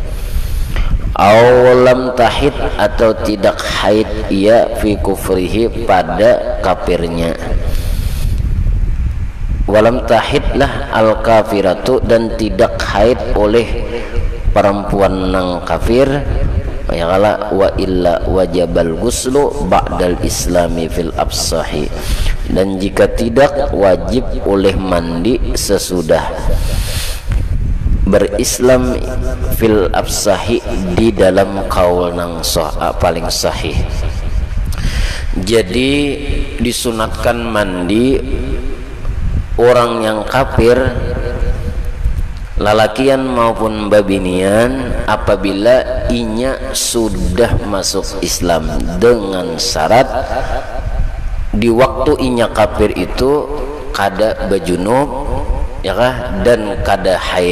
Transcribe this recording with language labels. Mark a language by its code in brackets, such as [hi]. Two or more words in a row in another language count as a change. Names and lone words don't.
[ar] أو لم تحض, [bjn] atau tidak haid ia, [ar] في كفره, [bjn] pada kafirnya. [ar] ولم تحض الكافرة, [bjn] dan tidak haid oleh perempuan nang kafir. Ya kala [ar] وإلا وجب الغسل بعد الإسلام في الأصح, [bjn] dan jika tidak wajib oleh mandi sesudah berislam [ar] في الأصح, [bjn] di dalam kaul nang paling sahih. Jadi disunatkan mandi orang yang kafir, lalakian maupun babinian, apabila inya sudah masuk Islam, dengan syarat di waktu inya kafir itu kada bajunub ya kah, dan kada haid.